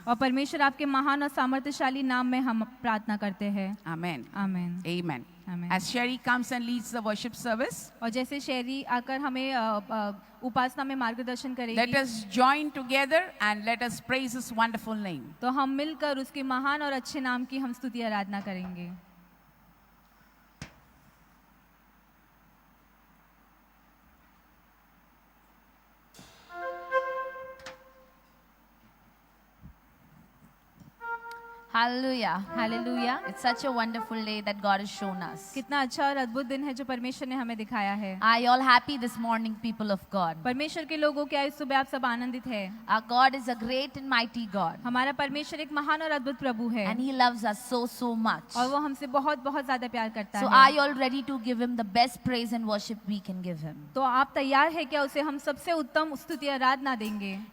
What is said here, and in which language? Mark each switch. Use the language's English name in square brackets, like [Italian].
[Hindi] और परमेश्वर आपके महान और सामर्थ्यशाली नाम में हम प्रार्थना करते हैं। [English] Amen. [Hindi] आमीन। [English] Amen. Amen. As Sherry comes and leads the worship service, [Hindi] और जैसे शेरी आकर हमें उपासना में मार्गदर्शन [English] let [Hindi] करेगी, [English] us join together and let us praise His wonderful name. [Hindi] तो हम मिलकर उसके महान और अच्छे नाम की हम स्तुति आराधना करेंगे। [English] Hallelujah. [Hindi] Hallelujah. [English] It's such a wonderful day that God has shown us. [Hindi] कितना अच्छा और अद्भुत दिन है जो परमेश्वर ने हमें दिखाया है। [English] Are you all happy this morning, people of God? [Hindi] परमेश्वर के लोगों, क्या इस सुबह आप सब आनंदित हैं? [English] Our God is a great and mighty God. [Hindi] हमारा परमेश्वर एक महान और अद्भुत प्रभु है [English] And He loves us so much. [Hindi] और वो हमसे बहुत बहुत ज्यादा प्यार करता [English] So [Hindi] है। [English] are you all ready to give Him the best praise and worship we can give Him? [Hindi] तो आप तैयार है क्या उसे हम सबसे उत्तम स्तुति आराधना देंगे?